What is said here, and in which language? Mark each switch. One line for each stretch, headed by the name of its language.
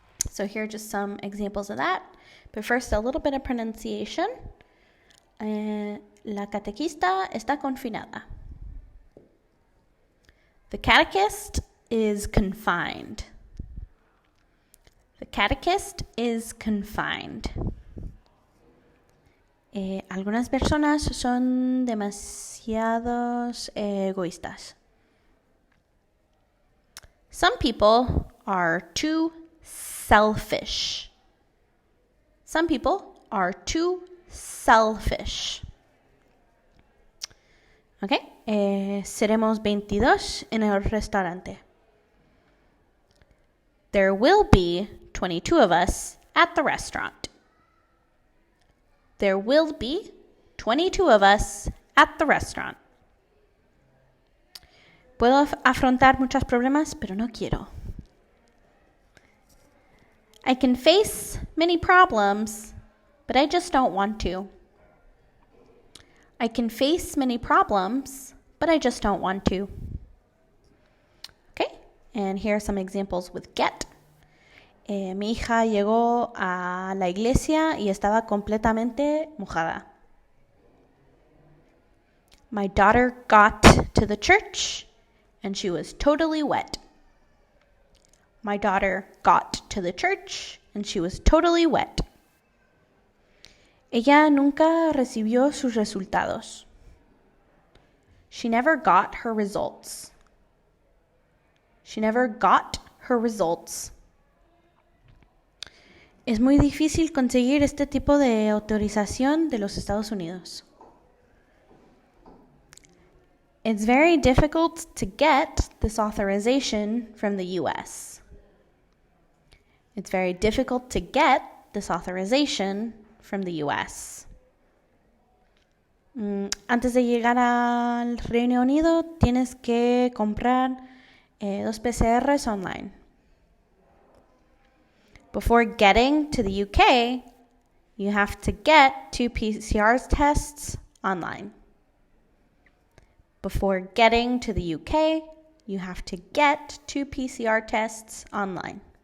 English: So here are just some examples of that. But first, a little bit of pronunciation.
Spanish: La catequista está confinada.
English: The catechist is confined. The catechist is confined.
Spanish: Algunas personas son demasiados egoístas.
English: Some people are too selfish. Some people are too selfish.
Spanish: Okay, seremos 22 en el restaurante.
English: There will be 22 of us at the restaurant. There will be 22 of us at the restaurant.
Spanish: Puedo afrontar muchos problemas, pero no quiero.
English: I can face many problems, but I just don't want to. I can face many problems, but I just don't want to. Okay, and here are some examples with get.
Spanish: Mi hija llegó a la iglesia y estaba completamente mojada.
English: My daughter got to the church and she was totally wet. My daughter got to the church and she was totally wet.
Spanish: Ella nunca recibió sus resultados.
English: She never got her results. She never got her results.
Spanish: Es muy difícil conseguir este tipo de autorización de los Estados Unidos.
English: It's very difficult to get this authorization from the US. It's very difficult to get this authorization from the US.
Spanish: Antes de llegar al Reino Unido, tienes que comprar 2 PCRs online.
English: Before getting to the UK, you have to get 2 PCR tests online. Before getting to the UK, you have to get 2 PCR tests online.